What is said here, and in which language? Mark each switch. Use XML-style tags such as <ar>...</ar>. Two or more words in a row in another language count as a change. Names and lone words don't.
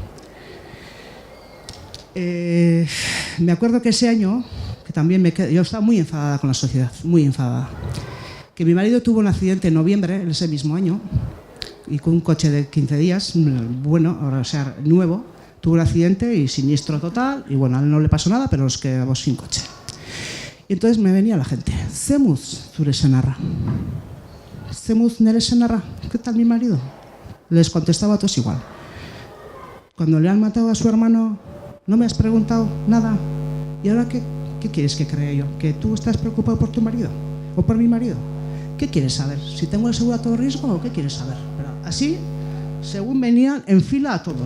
<es>Me acuerdo que ese año, que también yo estaba muy enfadada con la sociedad, muy enfadada, que mi marido tuvo un accidente en noviembre, ese mismo año, y con un coche de 15 días, bueno, ahora, o sea, nuevo, tuvo un accidente y siniestro total, y bueno, a él no le pasó nada, pero nos quedamos sin coche. Y entonces me venía la gente,</es> <eu>Zemuz zure senarra. Zemuz nere senarra,</eu> <es>¿qué tal mi marido? Les contestaba a todos igual. Cuando le han matado a su hermano, no me has preguntado nada. ¿Y ahora qué quieres que crea yo? ¿Que tú estás preocupado por tu marido? ¿O por mi marido? ¿Qué quieres saber? ¿Si tengo el seguro a todo riesgo o qué quieres saber? Pero así, según venían en fila a todos.</es>